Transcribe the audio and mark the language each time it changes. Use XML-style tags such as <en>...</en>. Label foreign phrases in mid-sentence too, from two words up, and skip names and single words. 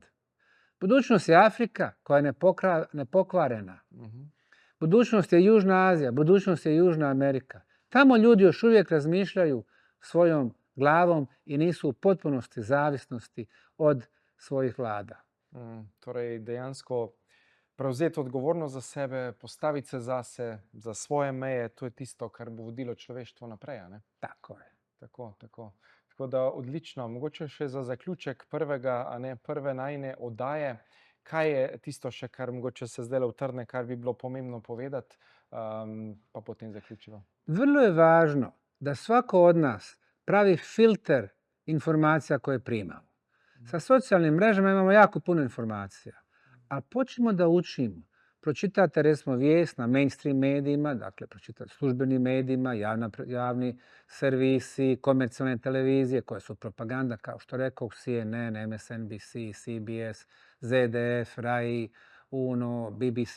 <bs>Budućnost je Afrika koja je nepokvarena. Budućnost je Južna Azija, budućnost je Južna Amerika. Tamo ljudi još uvijek razmišljaju svojom glavom i nisu u potpunosti zavisnosti od svojih vlada.</bs> <sl>Torej, dejansko prevzeti odgovornost za sebe, postaviti se zase, za svoje meje, to je tisto, kar bo vodilo človeštvo naprej. Ne? Tako je. Tako da odlično. Mogoče še za zaključek prve najine oddaje, kaj je tisto še, kar mogoče se zdaj utrne, kar bi bilo pomembno povedati, pa potem zaključimo.</sl> <bs>Vrlo je važno da svako od nas pravi filter informacija koje primamo. Sa socijalnim mrežama imamo jako puno informacija, a počnemo da učimo. Pročitate recimo vijest na mainstream medijima, dakle pročitate službenim medijima, javni servisi, komercijalne televizije koje su propaganda, kao što rekao, CNN, MSNBC, CBS, ZDF, RAI, UNO, BBC.</bs>